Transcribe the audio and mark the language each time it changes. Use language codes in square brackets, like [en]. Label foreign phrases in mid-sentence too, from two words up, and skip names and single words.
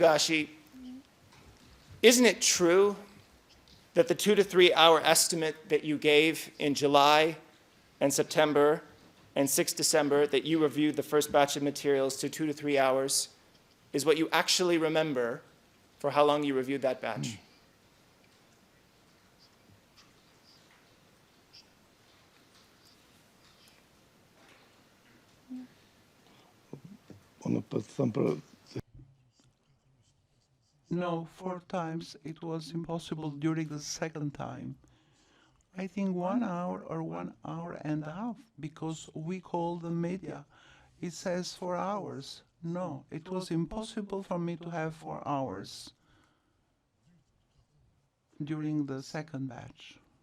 [en] Gashi, isn't it true that the 2 to 3 hour estimate that you gave in July and September and 6 December, that you reviewed the first batch of materials to 2 to 3 hours, is what you actually remember for how long you reviewed that batch? [sq] unë po të them për [en] No, 4 times it was impossible during the second time. I think 1 hour or 1 hour and a half, because we call the media. It says 4 hours. No, it was impossible for me to have 4 hours during the second batch.